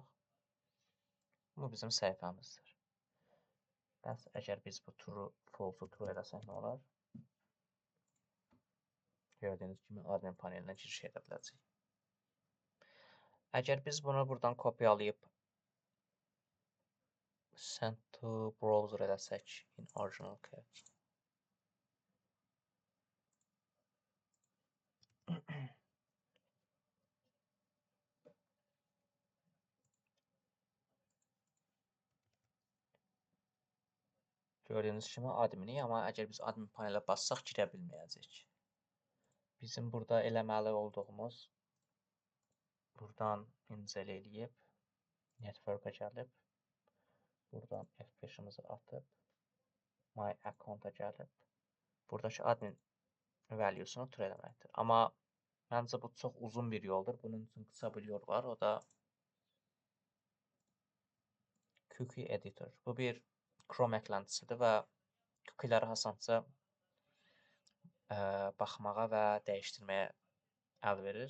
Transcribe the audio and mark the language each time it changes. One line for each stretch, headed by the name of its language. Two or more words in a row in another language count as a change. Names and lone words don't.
Azerbaijani: Bu bizim səhifəmizdir. Bəs əgər biz bu true, false-u true eləsək nə olar? Gördüyünüz kimi admin panelinə giriş edə biləcəyik. Əgər biz bunu buradan kopyalayıb
English: send to browser
Azerbaijani: eləsək
English: in original code.
Azerbaijani: Gördüyünüz kimi adminik, amma əgər biz admin panelə bassaq girə bilməyəcəyik. Bizim burada eləməli olduğumuz buradan incele eləyib network'a gəlib buradan F5'imizi atıb
English: my account-
Azerbaijani: a gəlib buradakı admin value'sunu true eləməkdir. Amma məncə bu çox uzun bir yoldur. Bunun üçün qısa bir yol var. O da
English: cookie editor.
Azerbaijani: Bu bir Chrome əklantisidir və cookie'ləri asanca baxmağa və dəyişdirməyə əl verir.